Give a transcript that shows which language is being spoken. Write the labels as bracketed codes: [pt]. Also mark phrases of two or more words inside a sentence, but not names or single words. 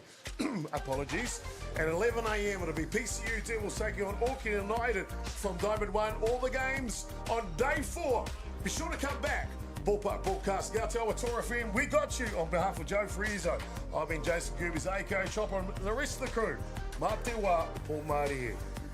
[en] Apologies. At 11 a.m. it'll be PCU Devils taking on Auckland United from Diamond 1. All the games on day 4. Be sure to come back. Ballpark Broadcasting Atiawa Toa FM, we got you. On behalf of Joe Fraser, I've been Jason Gerbes, Ako Chopper, and the rest of the crew. [mi] Mā te wā, [en] Paul Mārie here.